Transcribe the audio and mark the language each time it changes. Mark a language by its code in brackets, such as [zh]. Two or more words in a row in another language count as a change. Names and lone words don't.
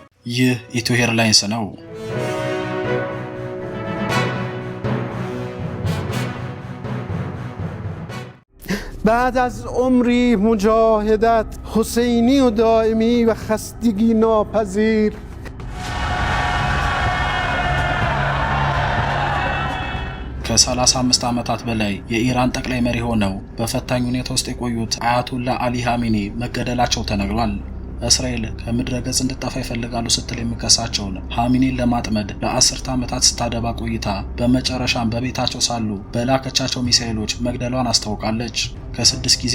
[am] ይህ ኢትዮ ሄርላይንስ ነው። [fa] بعد از عمری مجاهدت حسینی و دائمی و خستگی ناپذیر [am] ከ35 ዓመታት በላይ የኢራን ጠቅላይ መሪ ሆነው በፈታኝ ሁኔታ ውስጥ የቆዩት አያቶላ አሊ ኻሜኒ መገደላቸው ተነግሯል። እስራኤል ከምድረ ገጽ እንድትጠፋ ይፈልጋሉ ስትል የሚከሳቸውን ኻሜኒን ለማጥመድ ለ10 ዓመታት ስታደባ ቆይታ በመጨረሻም በቤታቸው ሳሉ በላከቻቸው ሚሳኤሎች መግደሏን አስታውቃለች። ከ6 ጊዜ